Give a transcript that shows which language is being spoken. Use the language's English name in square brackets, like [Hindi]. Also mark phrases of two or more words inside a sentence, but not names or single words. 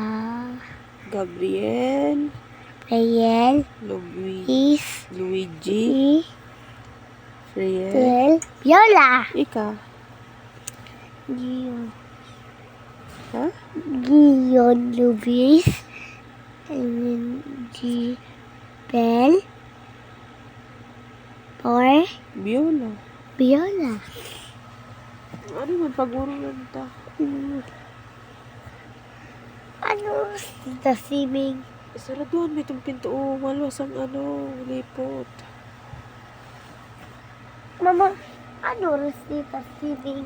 [Bikol] Gabriel? Payel. Luigi? Friel? Viola. Ika? Gion. Ha? Gion Luis. [English] And then Bell. Or [Bikol] Biola? Viola. Ano man pag-urunan ta? Ano? Tita Siming. Saraduan may itong pinto. Maluwas ang lipot. Mama, ano Tita Siming?